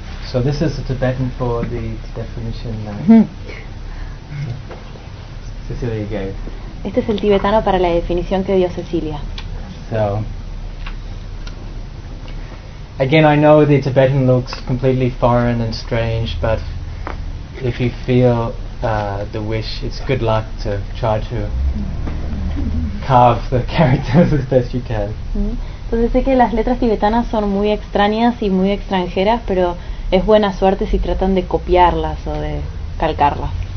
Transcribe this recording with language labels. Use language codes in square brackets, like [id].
[en] So this is the Tibetan for the definition that Cecilia gave. [es] Este es el tibetano para la definición que dio Cecilia. [en] So, again, I know the Tibetan looks completely foreign and strange, but if you feel the wish, it's good luck to try to carve the characters as best you can. [es] Entonces sé que las letras tibetanas son muy extrañas y muy extranjeras, pero es buena suerte si tratan de copiarlas o de calcarlas.